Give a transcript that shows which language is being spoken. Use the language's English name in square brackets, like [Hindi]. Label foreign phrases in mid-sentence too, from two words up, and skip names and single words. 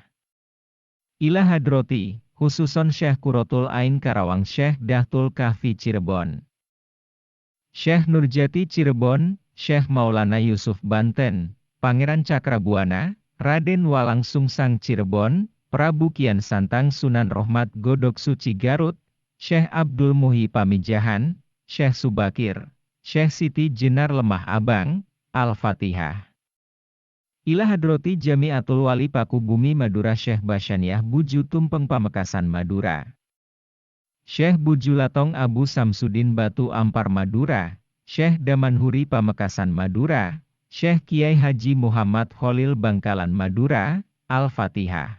[Indonesian] Ila hadrati, khususon Syekh Qurratul Ain Karawang, Syekh Dahtul Kahfi Cirebon, Syekh Nurjati Cirebon, Syekh Maulana Yusuf Banten, Pangeran Cakrabuana, Raden Walang Sungsang Cirebon, Prabu Kian Santang Sunan Rohmat Godok Suci Garut, Syekh Abdul Muhi Pamijahan, Syekh Subakir, Syekh Siti Jenar Lemah Abang. Al-Fatihah. Ila Hadroti Jamiatul Wali Paku Bumi Madura Syekh Basyaniah Buju Tumpeng Pamekasan Madura. Syekh Bujulatong Abu Samsudin Batu Ampar Madura, Syekh Damanhuri Pamekasan Madura, Syekh Kiai Haji Muhammad Khalil Bangkalan Madura, Al-Fatihah.